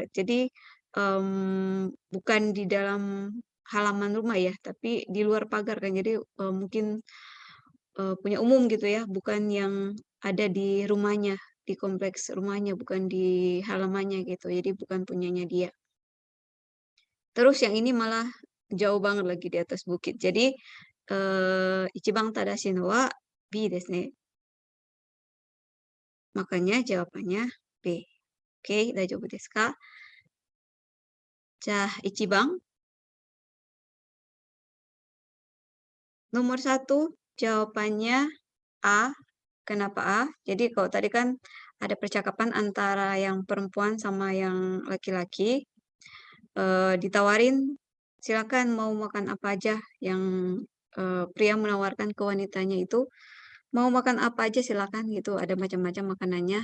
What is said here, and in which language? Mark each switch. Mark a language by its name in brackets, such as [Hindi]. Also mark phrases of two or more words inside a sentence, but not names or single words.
[Indonesian] Jadi bukan di dalam halaman rumah ya, tapi di luar pagar kan. Jadi mungkin punya umum gitu ya, bukan yang ada di rumahnya, di kompleks rumahnya, bukan di halamannya gitu. Jadi bukan punyanya dia. Terus yang ini malah jauh banget lagi di atas bukit. [Japanese] Jadi 一番正しいのはBですね. [Indonesian] Makanya jawabannya B. Oke, [Japanese] 大丈夫ですか? じゃ、一番. [Indonesian] Nomor 1 jawabannya A. Kenapa A? Jadi kalau tadi kan ada percakapan antara yang perempuan sama yang laki-laki. Ditawarin silakan mau makan apa aja, yang pria menawarkan ke wanitanya itu mau makan apa aja silakan gitu, ada macam-macam makanannya.